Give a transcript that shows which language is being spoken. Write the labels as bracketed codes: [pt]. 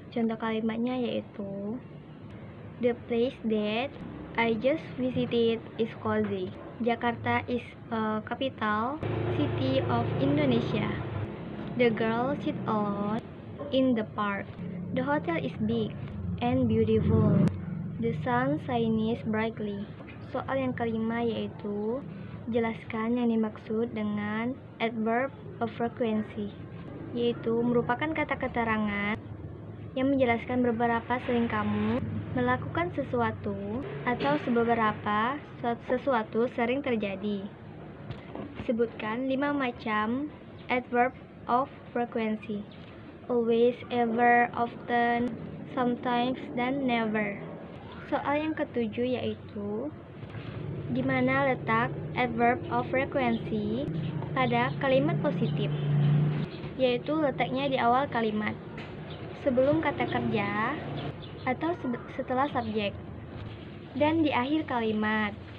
[id] Contoh kalimatnya yaitu [en] the place that I just visited is cozy. Jakarta is a capital city of Indonesia. The girl sits alone in the park. The hotel is big and beautiful. The sun shines brightly. [id] Soal yang kelima yaitu jelaskan yang dimaksud dengan adverb of frequency, yaitu merupakan kata keterangan yang menjelaskan beberapa sering kamu melakukan sesuatu atau beberapa sesuatu sering terjadi. Sebutkan 5 macam adverb of frequency: always, ever, often, sometimes, dan never. Soal yang ketujuh yaitu di mana letak adverb of frequency pada kalimat positif, yaitu letaknya di awal kalimat, sebelum kata kerja atau setelah subjek, dan di akhir kalimat.